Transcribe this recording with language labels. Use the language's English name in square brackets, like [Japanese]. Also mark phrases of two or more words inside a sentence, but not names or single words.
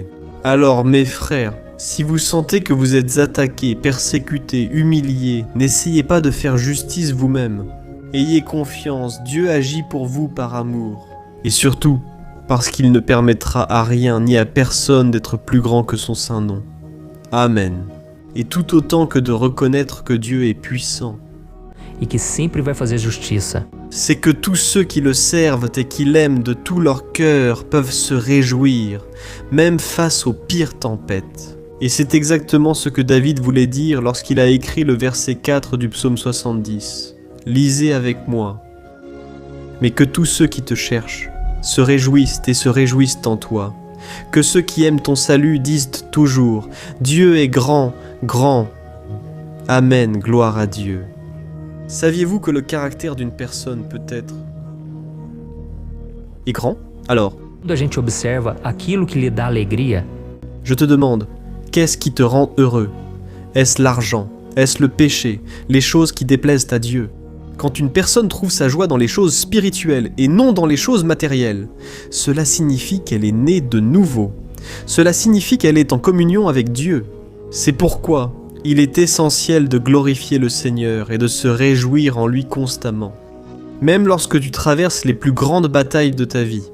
[French] Alors mes frères, si vous sentez que vous êtes attaqués, persécutés, humiliés, n'essayez pas de faire justice vous-même. Ayez confiance, Dieu agit pour vous par amour. Et surtout, parce qu'il ne permettra à rien ni à personne d'être plus grand que son saint nom. Amen. Et tout autant que de reconnaître que Dieu est puissant. [Portuguese] E que sempre vai fazer justiça. [French] C'est que tous ceux qui le servent et qui l'aiment de tout leur cœur peuvent se réjouir, même face aux pires tempêtes. Et c'est exactement ce que David voulait dire lorsqu'il a écrit le verset 4 du psaume 70. Lisez avec moi. Mais que tous ceux qui te cherchent se réjouissent et se réjouissent en toi. Que ceux qui aiment ton salut disent toujours « Dieu est grand, grand. Amen, gloire à Dieu. » Saviez-vous que le caractère d'une personne peut-être est grand? Alors, [Portuguese] Quando a gente observa aquilo que lhe dá alegria, [French] je te demande, qu'est-ce qui te rend heureux? Est-ce l'argent? Est-ce le péché? Les choses qui déplaisent à Dieu? Quand une personne trouve sa joie dans les choses spirituelles et non dans les choses matérielles, cela signifie qu'elle est née de nouveau. Cela signifie qu'elle est en communion avec Dieu. C'est pourquoi il est essentiel de glorifier le Seigneur et de se réjouir en lui constamment, même lorsque tu traverses les plus grandes batailles de ta vie.